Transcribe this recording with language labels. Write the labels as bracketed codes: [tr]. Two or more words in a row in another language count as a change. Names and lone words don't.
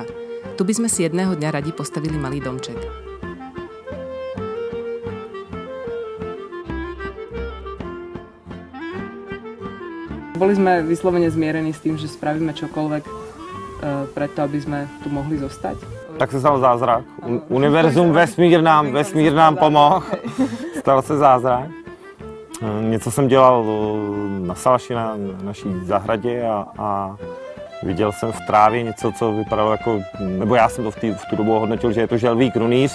[sk] Tu by sme si jedného dňa radi postavili malý domček. Boli sme vyslovene zmierení s tým, že spravíme čokoľvek preto, aby sme tu mohli zostať. [cs] Tak se stal zázrak. Univerzum, vesmír nám pomohl. Stal se zázrak. Něco jsem dělal na Salaši, na naší zahradě a viděl jsem v trávě něco, co vypadalo jako, nebo já jsem to v tu dobu hodnotil, že je to želví krunýř.